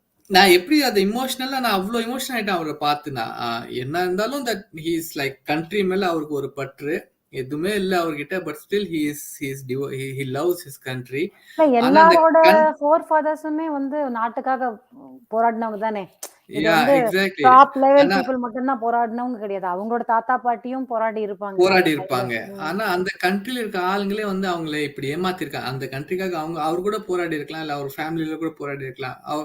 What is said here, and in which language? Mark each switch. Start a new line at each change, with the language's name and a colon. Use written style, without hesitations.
Tamil: நான் எப்படி அது இமோஷனலா நான் அவ்வளவு இமோஷனல் ஆயிட்டேன் அவரை பார்த்து. நான் என்ன இருந்தாலும்
English: that he is like
Tamil: country மேல அவருக்கு ஒரு பற்று எதுவுமே இல்ல அவர்கிட்ட. But still
English: he loves his country.
Tamil: எல்லாரோட ஃபோர் ஃபாதர்ஸுமே வந்து நாட்டுக்காக போராடினவங்க தானே. இது வந்து டாப் லெவல் பீப்புள் மட்டும் தான் போராடினவங்க கிடையாது. அவங்களோட தாத்தா பாட்டியும் போராடி இருப்பாங்க. ஆனா அந்த கண்ட்ரில இருக்க ஆளுங்களே வந்து அவங்கள இப்படி ஏமாத்திருக்காங்க. அந்த கண்ட்ரிக்காக அவர் கூட போராடி இருக்கலாம், இல்ல அவர் ஃபேமிலியில கூட போராடி இருக்கலாம்.